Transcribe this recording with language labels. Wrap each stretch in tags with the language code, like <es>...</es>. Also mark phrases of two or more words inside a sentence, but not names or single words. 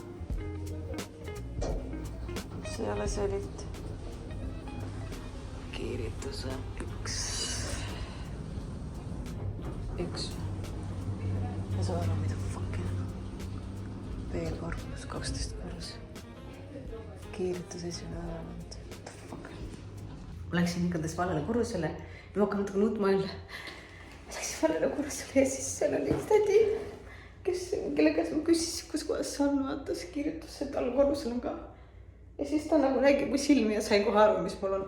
<et>See ei ole see liit. Kiirituse üks. Ja see on mida fucking. B-korpus, 12 korrus. Kiiritus esimene arvanud.</et> <en>What the fuck?</en> <et>Ma läksin igatahes valele korrusele. Ja ma hakkan natuke nutma jälle. Ma läksin valele korrusele ja siis seal oli üks tädi, kelle käes ma küsisin, kus kohas see on, vaata see kiiritus, et all korrusel on ka. Ja siis ta nagu nägi mu silmi ja sai kohe aru, mis mul on.</et>